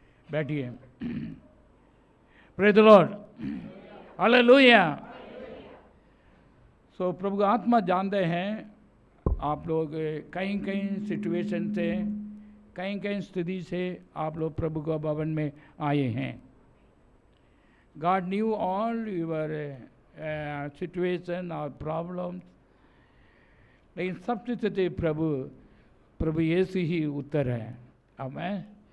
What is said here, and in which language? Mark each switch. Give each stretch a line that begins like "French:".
Hindi: बैठिए.
English: Praise the lord. Hallelujah.
Hindi: सो प्रभु का आत्मा जानते हैं आप लोग कहीं कहीं सिचुएशन से, कहीं कहीं स्थिति से आप लोग प्रभु का भवन में आए हैं.
English: God knew all your situation or problems.
Hindi: लेकिन सबसे सच्चे प्रभु यीशु ही उत्तर है. आमीन.